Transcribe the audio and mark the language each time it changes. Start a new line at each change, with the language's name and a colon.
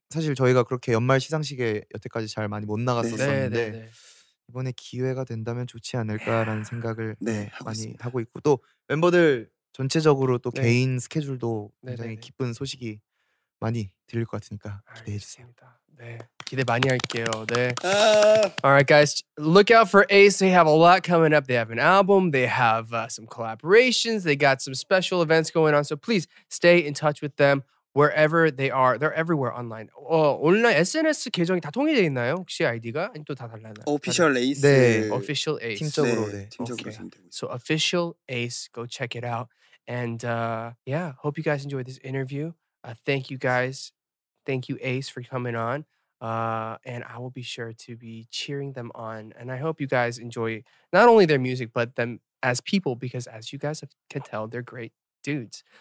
Korean: 사실 저희가 그렇게 연말 시상식에 여태까지 잘 많이 못 나갔었는데 이번에 기회가 된다면 좋지 않을까라는 생각을 많이 하고 있고 또 멤버들 전체적으로 또 개인 스케줄도 굉장히 기쁜 소식이 많이 들릴 것 같으니까 기대해 주세요. 네, 기대 많이 할게요. 네.
English: Alright, guys, look out for Ace. They have a lot coming up. They have an album. They have some collaborations. They got some special events going on. So please stay in touch with them wherever they are. They're everywhere online.
Korean: 온라인 SNS 계정이 다 통일되어 있나요? 혹시 아이디가? 아니 또 다 달라요?
English: Official Ace.
Korean: 네.
English: Official Ace.
Korean: 팀적으로 팀적으로.
English: So Official Ace, go check it out. And yeah, hope you guys enjoyed this interview. Thank you guys. Thank you, Ace, for coming on. And I will be sure to be cheering them on. And I hope you guys enjoy not only their music, but them as people, because as you guys can tell, they're great dudes.